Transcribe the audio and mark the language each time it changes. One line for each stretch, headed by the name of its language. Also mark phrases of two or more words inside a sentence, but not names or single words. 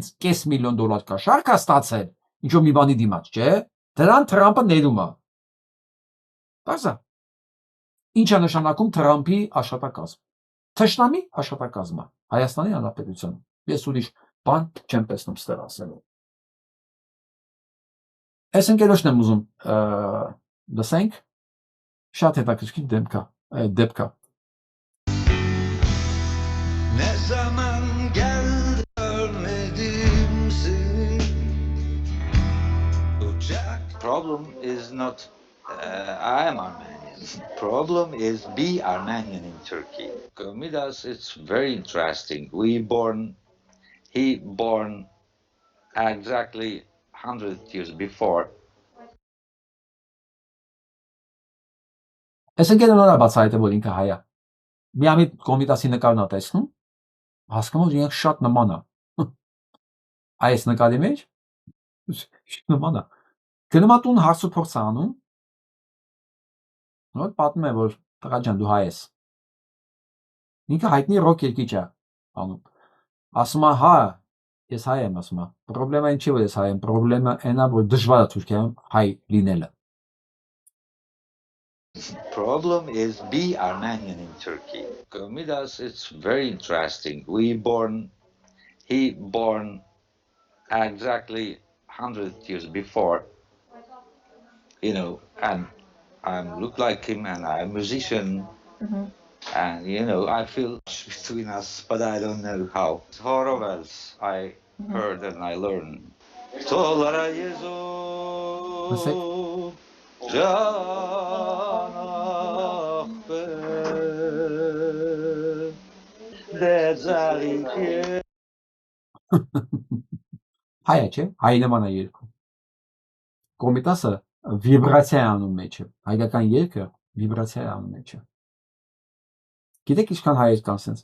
Armenian: $500,000 կաշառք է ստացել, ինչու մի բանի դիմաց, չէ՞, դրան Թրամփը ներում է։ Բարձա։ Ինչ է նշանակում Թրամփի աշխատակազմ։ Թշնամի աշխատակազմը Հայաստանի Հանրապետությունում։ Ես ուրիշ բան չեմ տեսնում ստեղ ասելու։ Այս ընկերոջն եմ ուզում լսենք, շատ հետաքրքիր դեպք է։
Turkish: Ne zaman geldi görmedim seni.
English: Problem is not I am Armenian. Problem is be Armenian in Turkey. Midas, it's very interesting. He born exactly 100 years before.
Armenian: Այս ընկերները բացահայտել որ ինքը հայ է։ Միամիտ Կոմիտասի նկարն ա տեսնում, հասկանում որ իրենք շատ նման է։ Այս նկարի մեջ նման է։ Գնում ա տուն հարց ու փորձ անում։ Նոր պատմում է որ տղա ջան դու հայ ես։ Ինքը հայտնի ռոք երգիչ է անում։ Ասում է հա ես հայ եմ ասում է։ Պրոբլեմը ինչ չի որ ես հայ եմ, պրոբլեմը այնա որ դժվար է Թուրքիայում հայ լինելը։
English: Problem is be Armenian in Turkey. Midas, it's very interesting. He born exactly 100 years before, and I look like him and I'm a musician. And, I feel between us, but I don't know how. Horowells, I heard and I learned.
Armenian: Հայ է չէ, հայ նման է երգում։ Կոմիտասը վիբրացիա է անում մեջը, հայկական երգը վիբրացիա է անում մեջը։ Գիտեք ինչքան հայեր կան սենց